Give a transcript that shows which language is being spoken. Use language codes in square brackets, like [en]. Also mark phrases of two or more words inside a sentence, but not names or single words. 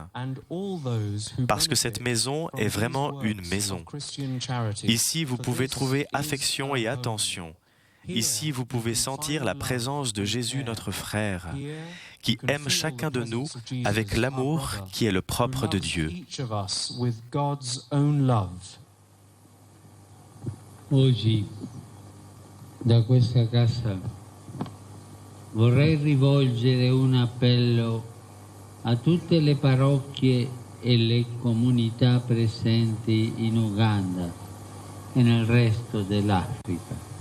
[fr] Parce que cette maison est vraiment une maison. Ici, vous pouvez trouver affection et attention. Ici, vous pouvez sentir la présence de Jésus, notre frère, qui aime chacun de nous avec l'amour qui est le propre de Dieu. [it] Oggi, da questa casa, vorrei rivolgere un appello a tutte le parrocchie e le comunità presenti in Uganda e nel resto dell'Africa.